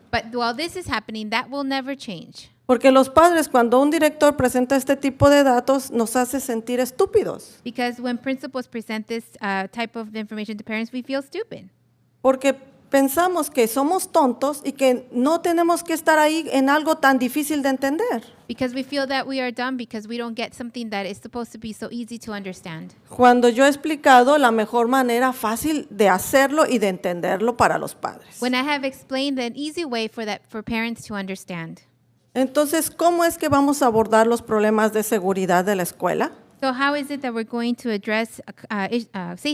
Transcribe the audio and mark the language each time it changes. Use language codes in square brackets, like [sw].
[en] But while this is happening, that will never change. [es] Porque los padres, cuando un director presenta este tipo de datos, nos hace sentir estúpidos. [en] Because when principals present this type of information to parents, we feel stupid. [es] Porque pensamos que somos tontos y que no tenemos que estar ahí en algo tan difícil de entender. [en] Because we feel that we are dumb because we don't get something that is supposed to be so easy to understand. [es] Cuando yo he explicado la mejor manera fácil de hacerlo y de entenderlo para los padres. [en] When I have explained an easy way for parents to understand. [es] Entonces, ¿cómo es que vamos a abordar los problemas de seguridad de la escuela? [en] So how is it that we're going to address safety